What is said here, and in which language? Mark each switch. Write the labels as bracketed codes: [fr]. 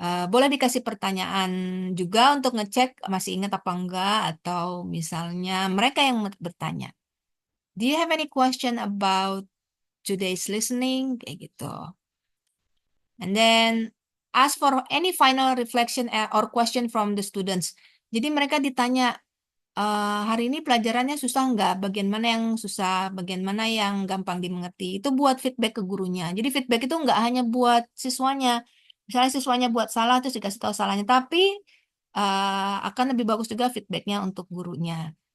[id] Boleh dikasih pertanyaan juga untuk ngecek masih ingat apa enggak, atau misalnya mereka yang bertanya. [en] Do you have any question about today's listening? [id] Kayak gitu. [en] And then ask for any final reflection or question from the students. [id] Jadi mereka ditanya, hari ini pelajarannya susah nggak? Bagian mana yang susah? Bagian mana yang gampang dimengerti? Itu buat feedback ke gurunya. Jadi feedback itu nggak hanya buat siswanya. Misalnya siswanya buat salah, terus dikasih tahu salahnya. Tapi akan lebih bagus juga feedbacknya untuk gurunya.